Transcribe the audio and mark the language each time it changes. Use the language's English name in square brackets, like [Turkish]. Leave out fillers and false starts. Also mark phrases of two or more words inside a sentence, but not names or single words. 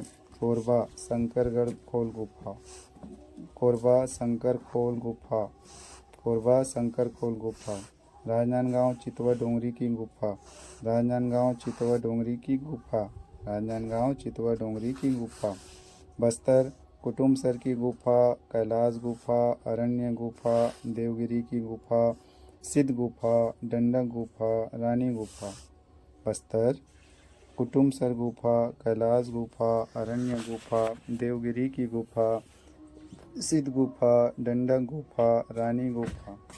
[Hindi] कोरबा शंकरगढ़ खोल गुफा। कोरबा शंकर खोल गुफा। कोरबा शंकर खोल गुफा। राजनांदगांव चितवा डोंगरी की गुफा। राजनांदगांव चितवा डोंगरी की गुफा। राजनांदगांव चितवा डोंगरी की गुफा। बस्तर कुटुमसर की गुफा, कैलाश गुफा, अरण्य गुफा, देवगिरी की गुफा, सिद्ध गुफा, डंडक गुफा, रानी गुफा। बस्तर कुटुमसर गुफा, कैलाश गुफा, अरण्य गुफा, देवगिरी की गुफा, सिद्ध गुफा, डंडक गुफा, रानी गुफा।